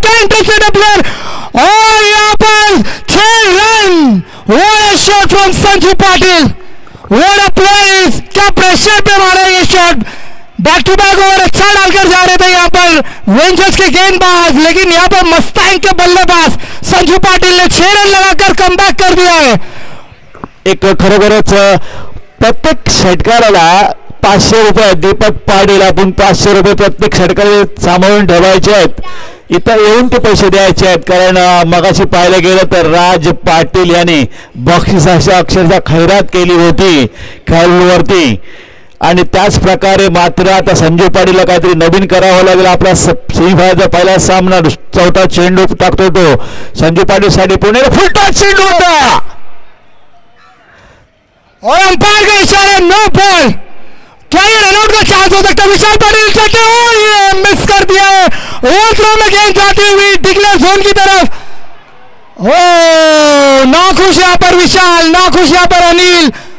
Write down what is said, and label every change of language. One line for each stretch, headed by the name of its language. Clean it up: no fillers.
Hindi: क्या interested player और यहाँ पर 6 run.
English: What a shot from Sanju Patil. What a play.
Hindi: क्या प्रेशर पे मारा ये shot. Back to back over अच्छा डालकर जा रहे थे यहाँ पर रेंजर्स के गेंदबाज, लेकिन यहाँ पर मस्टैंग के बल्लेबाज संजू पाटिल ने 6 रन लगाकर कमबॅक कर दिया है.
Marathi: एक खरोखरच प्रत्येक षटकाराला 500 रुपये. दीपक पाटील आपण 500 रुपये प्रत्येक षटकाला सांभाळून ठेवायचे आहेत. इथं येऊन ते पैसे द्यायचे आहेत. कारण मगाशी पाहायला गेलं तर राज पाटील यांनी बक्षिसाची अक्षरशः खैरात केली होती खेळाडूंवरती. आणि त्याच प्रकारे मात्र आता संजू पाटीलला काहीतरी नवीन करावं लागेल. आपला सेमीफायनलचा पहिला सामना चौथा चेंडू टाकतो तो संजू पाटील साठी पुणे फुलटॉस चेंडू होता
Hindi: और अंपायर का इशारा नो बॉल. क्या ये रनआउट का चांस हो सकता है. विशाल पाटिल चलते और ये मिस कर दिया है. ओवर थ्रो में गेंद जाती हुई डिक्लेयर जोन की तरफ. ओ नाखुश यहाँ पर विशाल, नाखुश यहाँ पर अनिल.